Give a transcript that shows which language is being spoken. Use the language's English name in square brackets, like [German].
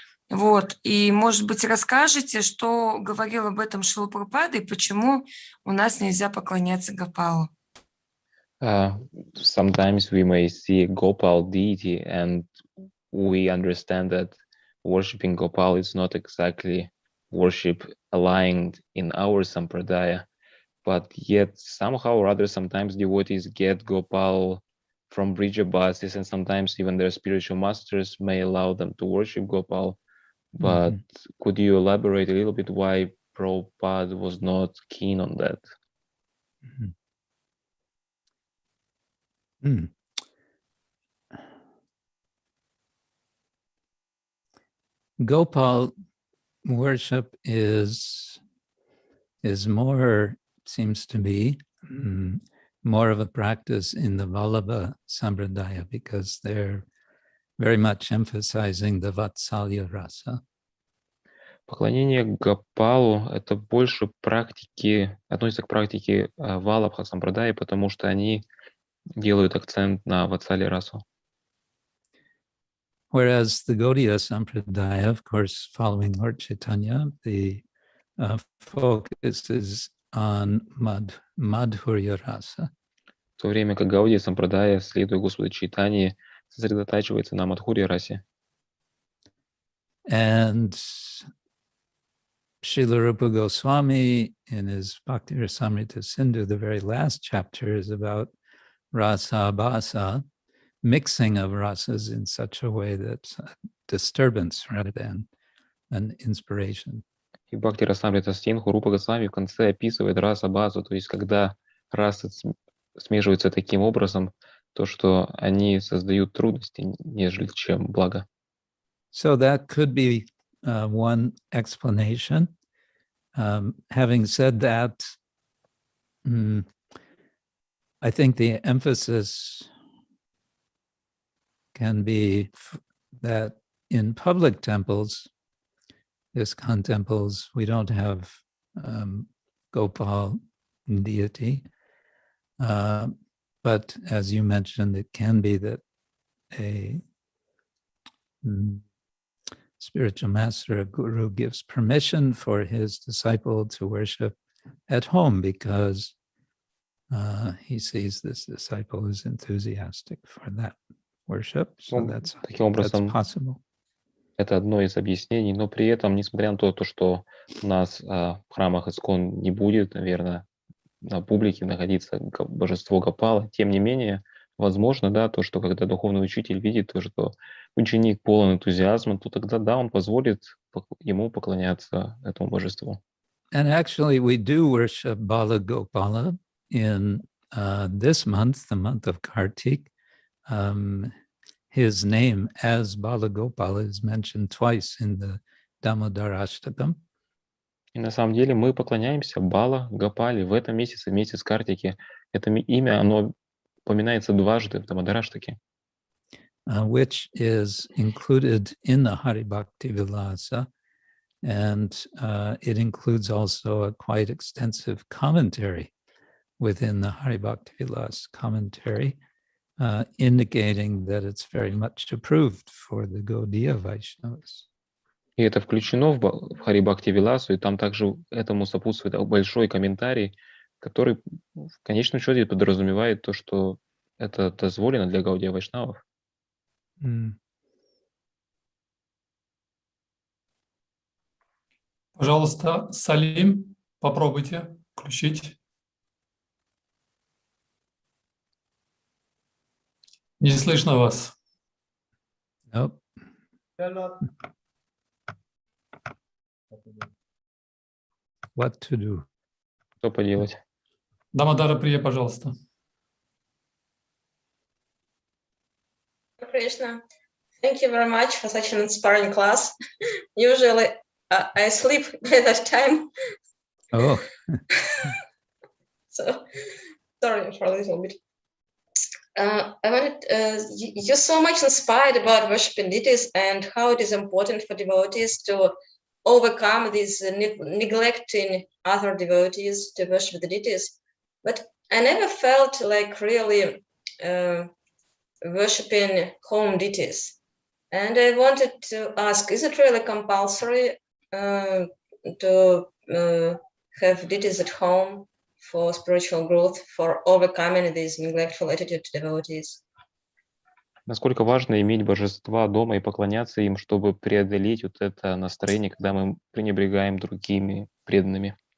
[Russian] Вот, и, может быть, расскажете, что говорил об этом Шрила Прабхупада и почему у нас нельзя поклоняться Гопалу? [English] Sometimes we may see Gopal deity and we understand that worshipping Gopal is not exactly worship aligned in our sampradaya, but yet somehow or other sometimes devotees get Gopal from Brijabasis, and sometimes even their spiritual masters may allow them to worship Gopal. But could you elaborate a little bit why Prabhupada was not keen on that? Gopal worship is more, seems to be, more of a practice in the Vallabha Sampradaya because they're very much emphasizing the Vatsalya rasa. [Russian] Поклонение Гопалу — это больше практики, относится к практике Валабха Сампрадай, потому что они делают акцент на Ватсали расу. [English] Whereas the Gaudiya Sampradaya, of course, following Lord Chaitanya, the focus is on Madhurya rasa. [Russian] В то время как Гаудия Сампрадая, следуя Господу Чайтанье, сосредотачивается на Мадхурья расе. [English] And Srila Rupa Goswami, in his Bhakti Rasamrita Sindhu, the very last chapter is about rasa bhasa, mixing of rasas in such a way that's a disturbance rather than an inspiration. [Russian] И Бхакти Расамрита Синдху Рупа Госвами в конце описывает раса базу, то есть когда расы смешиваются таким образом, то что они создают трудности, нежели чем благо. [English] So that could be one explanation. Having said that, I think the emphasis can be that in public temples, ISKCON temples, we don't have Gopal deity. But as you mentioned, it can be that a spiritual master, a guru, gives permission for his disciple to worship at home because he sees this disciple is enthusiastic for that worship. So that's possible. [Russian] Это одно из объяснений, но при этом, несмотря на то, что у нас в храмах ISKCON не будет, наверное, на публике находиться божество Гопала, тем не менее, возможно, да, то, что когда духовный учитель видит то, что ученик полон энтузиазма, то тогда, да, он позволит ему поклоняться этому божеству. [English] And actually we do worship Bala Gopala in this month, the month of Kartik. His name as Bala Gopala is mentioned twice in the Damodarashtakam. [Russian] И на самом деле мы поклоняемся Бала Гопали в этом месяце, месяц Картики. Это имя, оно упоминается дважды в Дамодараштаке. [English] Which is included in the Hari Bhakti Vilasa, and it includes also a quite extensive commentary within the Hari Bhakti Vilasa commentary, indicating that it's very much approved for the Gaudiya Vaishnavas. [Russian] И это включено в Хари Бхакти Виласу, и там также этому сопутствует большой комментарий, который в конечном счете подразумевает то, что это дозволено для Гаудия Вайшнавов. Пожалуйста, Салим, попробуйте включить. Не слышно вас. [English] Nope. What to do? [Russian] Что поделать? Дамодара Прия, пожалуйста. [English] Krishna, thank you very much for such an inspiring class. Usually I sleep by that time. Oh. So sorry for a little bit. I wanted, you're so much inspired about worshiping deities and how it is important for devotees to overcome this neglecting other devotees to worship the deities. But I never felt like really worshipping home deities. And I wanted to ask, is it really compulsory to have deities at home for spiritual growth, for overcoming this neglectful attitude to devotees? [Russian] Насколько важно иметь божества дома и поклоняться им, чтобы преодолеть вот это настроение, когда мы пренебрегаем другими преданными?